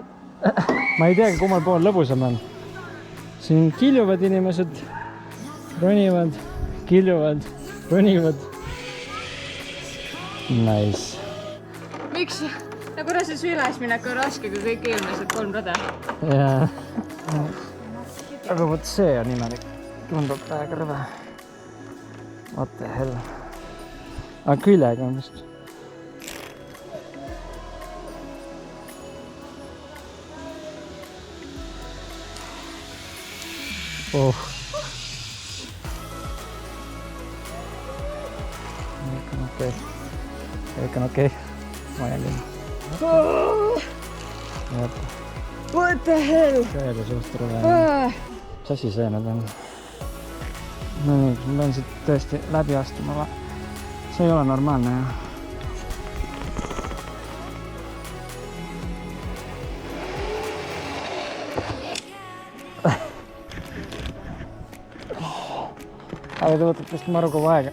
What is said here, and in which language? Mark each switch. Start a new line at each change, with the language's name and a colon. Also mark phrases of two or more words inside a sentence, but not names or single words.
Estonian: Ma ei teagi, kummal pool lõbusam on. Siin kiljuvad inimesed, ronivad, kiljuvad, ronivad. Nice. Miks? Nagu rases ülesminek on raske, kui kõik eelmised 3 rada. Jaa. Aga võt see on imelik. Tundub väga rõve.
English: What the hell.
Estonian: Aga küljega on vist. Kõik on okei. Ma jään küll.
English: What the hell?
Estonian: Käede suust rõve. Mis asi see nüüd on? No nii, ma pean siit tõesti läbi astuma. See ei ole normaalne, jah. Aga te võtate vist maru kogu aega.